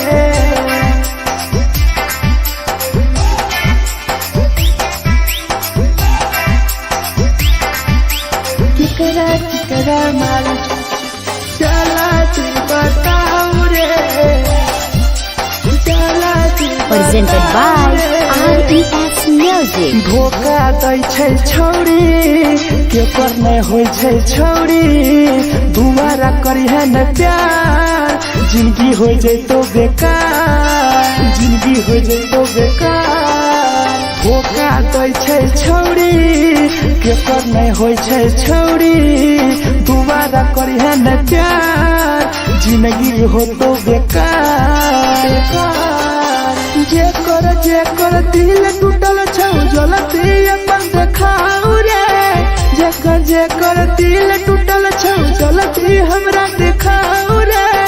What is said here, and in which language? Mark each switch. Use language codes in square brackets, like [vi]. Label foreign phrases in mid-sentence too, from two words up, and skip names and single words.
[anp] केकरा माल चला दी बताऊ रे, चला दी [en] Presented by RES Music. [anp] धोखा दै छै छौरी, केकर नहीं होइ छै छौरी, दुबारा करी है न प्यार, जिंदगी हो जैतो बेकार, जिंदगी हो जैतो बेकार। धोखा दै छै छौरी, केकर नहीं होइ छै छौरी, दुबारा करी है न प्यार, जिंदगी हो तो बेकार। जेकर दिल टूटल छौ जलती अपन देखाऊ रे, जेकर दिल टूटल छौ जलती हमरा देखाऊ रे।